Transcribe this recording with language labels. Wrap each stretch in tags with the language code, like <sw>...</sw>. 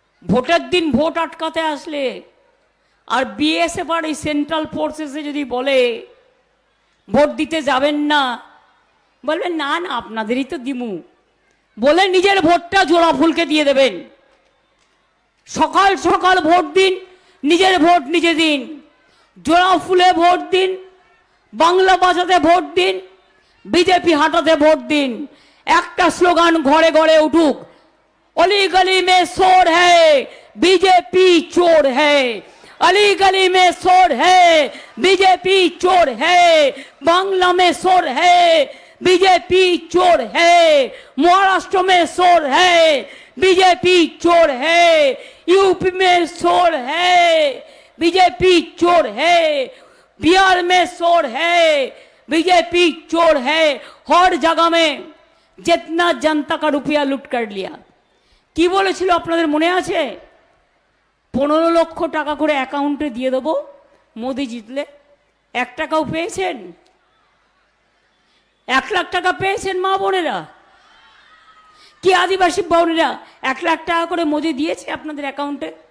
<bn>ভোটের দিন ভোট আটকাতে আসলে আর বিএসএফ আর এই সেন্ট্রাল ফোর্সেসে যদি বলে ভোট দিতে যাবেন না, বলবেন না না আপনাদেরই তো দিমু, বলে নিজের ভোটটা জোড়া ফুলকে দিয়ে দেবেন। সকাল সকাল ভোট দিন, নিজের ভোট নিজে দিন, জোড়া ফুলে ভোট দিন, বাংলা ভাষাতে ভোট দিন, বিজেপি হাঁটাতে ভোট দিন। একটা স্লোগান ঘরে ঘরে উঠুক,</bn> <hi>अली गली में शोर है बीजेपी चोर है, अली गली में शोर है बीजेपी चोर है, बांग्ला में शोर है बीजेपी चोर है, महाराष्ट्र में शोर है बीजेपी चोर है, यूपी में शोर है बीजेपी चोर है, बिहार में शोर है बीजेपी चोर है। हर जगह में जितना जनता का रुपया लूट कर लिया।</hi> <bn>কি বলেছিল আপনাদের মনে আছে? 15 লক্ষ টাকা করে অ্যাকাউন্টে দিয়ে দেবো মোদি জিতলে। 1 টাকাও পেয়েছেন? 1 লাখ টাকা পেয়েছেন মা বোনেরা? কি আদিবাসী বোনেরা 1 লাখ টাকা করে মোদি দিয়েছে আপনাদের অ্যাকাউন্টে?</bn>